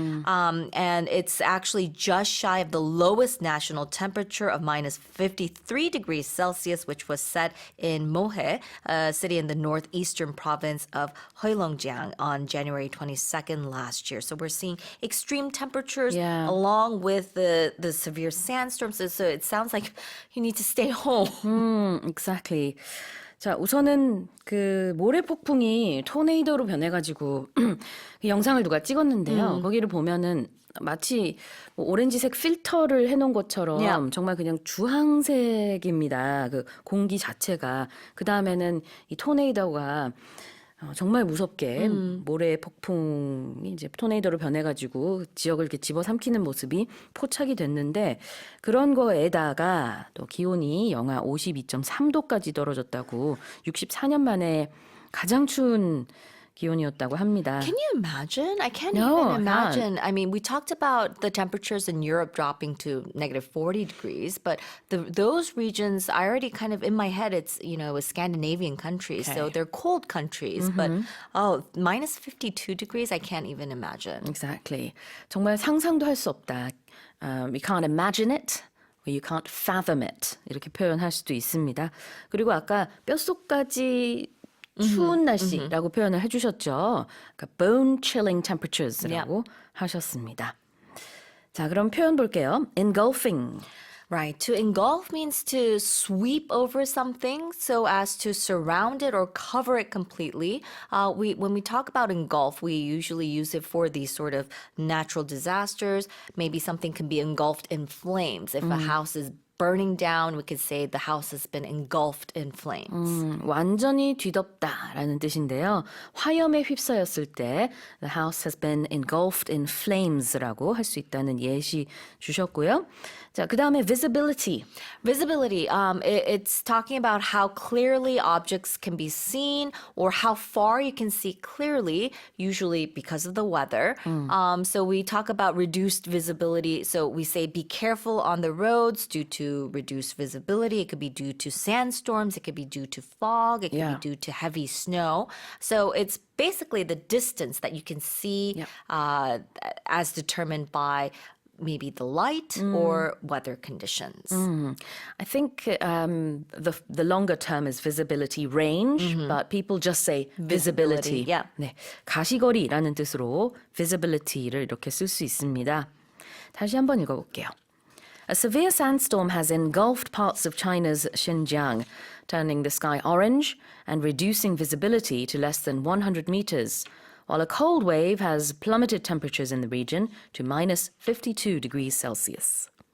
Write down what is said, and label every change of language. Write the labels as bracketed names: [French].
[English] And it's actually just shy of the lowest national temperature of minus 53 degrees Celsius, which was set in Mohe, a city in the northeastern province of Heilongjiang on January 22nd last year. So we're seeing extreme temperatures along with the severe sandstorms. So it sounds like you need to stay home. Exactly. [Korean] 자, 우선은 그 모래폭풍이 토네이도로 변해가지고 그 영상을 누가 찍었는데요. 거기를 보면은 마치 뭐 오렌지색 필터를 해놓은 것처럼 정말 그냥 주황색입니다. 그 공기 자체가. 그 다음에는 이 토네이도가 정말 무섭게 모래 폭풍이 이제 토네이도로 변해가지고 지역을 이렇게 집어삼키는 모습이 포착이 됐는데 그런 거에다가 또 기온이 영하 52.3도까지 떨어졌다고 64년 만에 가장 추운 기온이었다고 합니다. [English] Can you imagine? I can't No, even I can't. imagine. I mean, we talked about the temperatures in Europe dropping to negative 40 degrees, but those regions, I already kind of, in my head, it's, you know, Scandinavian countries, so they're cold countries, but minus 52 degrees, I can't even imagine. Exactly. [Korean] 정말 상상도 할 수 없다. [English] We can't imagine it. You can't fathom it. [Korean] 이렇게 표현할 수도 있습니다. 그리고 아까 뼛속까지 추운 날씨라고 표현을 해주셨죠. 그러니까 [English] bone-chilling temperatures [Korean] 라고 하셨습니다. 자, 그럼 표현 볼게요. engulfing. [English] Right. To engulf means to sweep over something so as to surround it or cover it completely. When we talk about engulf, we usually use it for these sort of natural disasters. Maybe something can be engulfed in flames. If a house is burning down, we could say the house has been engulfed in flames. [Korean] 완전히 뒤덮다라는 뜻인데요. 화염에 휩싸였을 때 [English] the house has been engulfed in flames [Korean] 라고 할 수 있다는 예시 주셨고요. 자, 그다음에 visibility. [English] Visibility, it's talking about how clearly objects can be seen or how far you can see clearly, usually because of the weather. So we talk about reduced visibility. So we say be careful on the roads due to reduced visibility. It could be due to sandstorms. It could be due to fog. It could Yeah. be due to heavy snow. So it's basically the distance that you can see as determined by maybe the light or weather conditions. I think the longer term is visibility range, but people just say visibility. Visibility, yeah. [Korean] 네, 가시거리라는 뜻으로 visibility를 이렇게 쓸 수 있습니다. 다시 한번 읽어볼게요. [English] A severe sandstorm has engulfed parts of China's Xinjiang, turning the sky orange and reducing visibility to less than 100 meters, while a cold wave has plummeted temperatures in the region to minus 52 degrees Celsius.